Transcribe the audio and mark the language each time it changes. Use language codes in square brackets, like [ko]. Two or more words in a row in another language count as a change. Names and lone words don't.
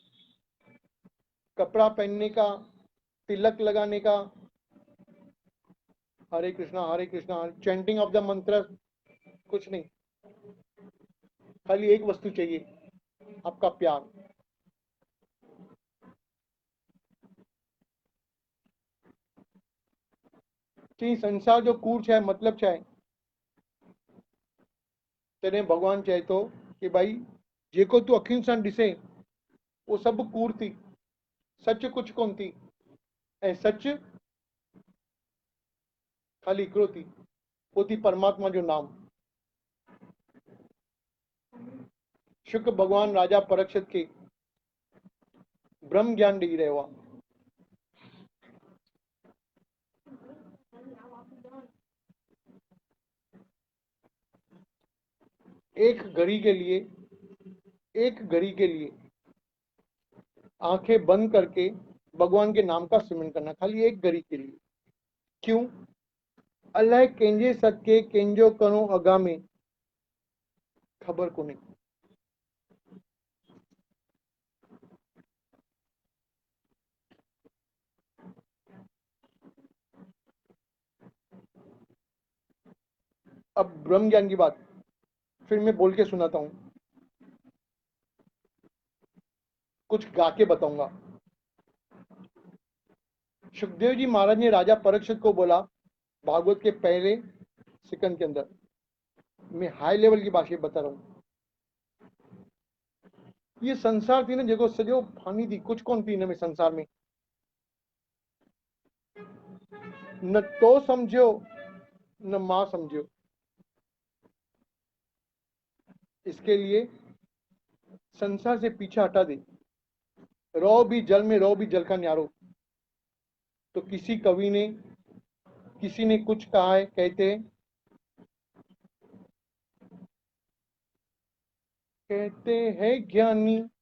[hi] कपड़ा पहनने का, तिलक लगाने का, हरे कृष्णा [en] chanting of the mantra [hi] कुछ नहीं। खाली एक वस्तु चाहिए, आपका प्यार। [sd] तो संसार जो कूड़ है मतलब छा है? तॾहिं भगवान चए थो कि भाई जेको तूं अखियुनि सां ॾिसे वो सभु कूड़ थी, सच कुछ कोन थी। ऐं सच खाली हिकिड़ो थी, वो थी परमात्मा जो नाम। शुक भगवान राजा परीक्षित के ब्रह्म ज्ञान ॾेई रहियो आहे। [hi] एक घड़ी के लिए आंखें बंद करके भगवान के नाम का सिमरन करना, खाली एक घड़ी के लिए। क्यों? [sd] अलाए कंहिंजे सदके कंहिंजो करो अगामे खबर कोन्हे। [hi] अब ब्रह्म ज्ञान की बात फिर मैं बोल के सुनाता हूं, कुछ गा के बताऊंगा। सुखदेव जी महाराज ने राजा परीक्षित को बोला भागवत के पहले सेकंड के अंदर, मैं [en] high level [hi] की भाषा बता रहा हूं। [sd] ये संसार थी ना जेको सॼो फानी थी, कुछ कोन थी हिन में संसार में। न तो समझो न मां समझो। [hi] इसके लिए संसार से पीछे हटा दे। रहो भी जल में, रहो भी जल का न्यारो। तो किसी कवि ने, किसी ने कुछ कहा है, कहते हैं ज्ञानी